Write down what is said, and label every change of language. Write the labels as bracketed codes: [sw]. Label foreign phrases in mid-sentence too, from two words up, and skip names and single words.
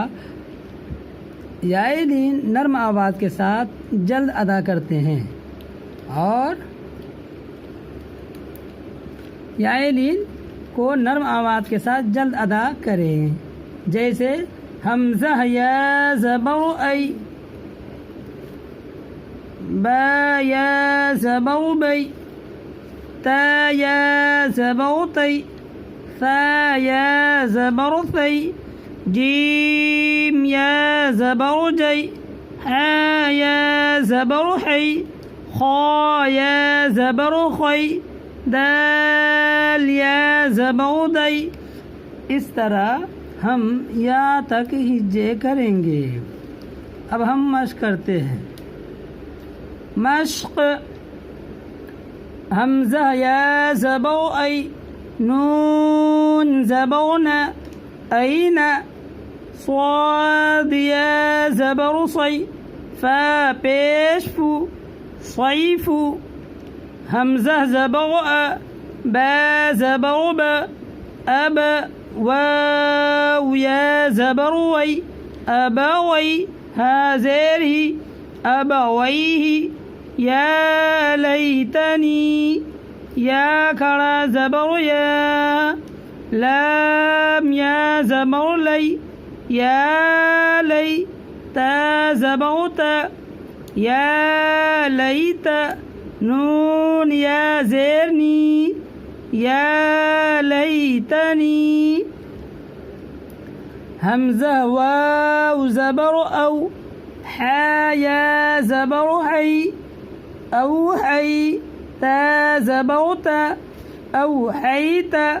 [ur] یائے لین نرم آواز کے ساتھ جلد ادا کرتے ہیں، اور یائے لین کو نرم آواز کے ساتھ جلد ادا کریں، جیسے حمزہ یا زبر ای، با یا زبر بی، تا یا زبر تی، ثا یا زبر ثی، جیم یا زبر جی، حا یا زبر حی، خا یا زبر خی، دال یا زبر دی۔ اس طرح ہم یا تک ہجے کریں گے۔ اب ہم مشق کرتے ہیں۔ مشق: حمزہ یا زبر ای، نون زبر نا، این، صاد یا زبر صی، فا پیش فو، صیف، حمزہ زبر ا، با زبر با، اب، واو یا زبر وی، ابوی، ہا زیر ہی، ابویہ، [ar] یا لیتنی، [ur] یا کھڑا زبر یا، لام یا زبر لی، یا لی، تا زبر تا، یا لیت، نون یا زیرنی، [ar] یا لیتنی، [ur] حمزہ واو زبر او، حا یا زبر حی، او حی، تا زبر تا، او حیت،